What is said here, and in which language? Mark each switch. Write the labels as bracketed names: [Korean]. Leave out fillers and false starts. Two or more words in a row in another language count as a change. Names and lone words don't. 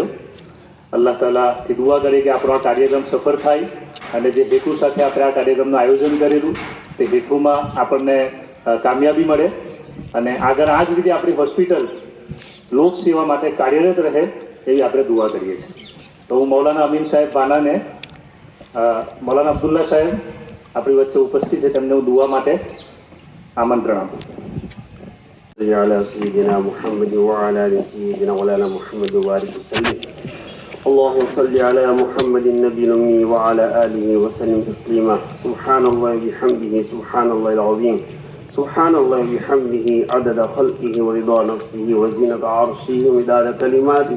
[Gujarati] અલ્લાહ તાલાથી દુઆ કરીએ કે આપણો આ કાર્યક્રમ સફળ થાય અને જે હેતુ સાથે આપણે આ કાર્યક્રમનું આયોજન કરેલું તે હેતુમાં આપણને કામયાબી મળે અને આગળ આ જ રીતે આપણી હોસ્પિટલ લોકસેવા માટે કાર્યરત રહે એવી આપણે દુઆ કરીએ છીએ. તો હું મૌલાના અમીન સાહેબ બાનાને, મૌલાના અબ્દુલ્લા સાહેબ આપણી વચ્ચે ઉપસ્થિત છે, તેમને હું દુઆ માટે આમંત્રણ આપું. [Arabic] على سيدنا محمد وعلى آل سيدنا مولانا محمد وبارك وسلم. اللهم صل على محمد النبي الأمي وعلى آله وسلم تسليما. سبحان الله وبحمده سبحان الله العظيم. سبحان الله وبحمده عدد خلقه ورضا نفسه وزنة عرشه ومداد كلماته.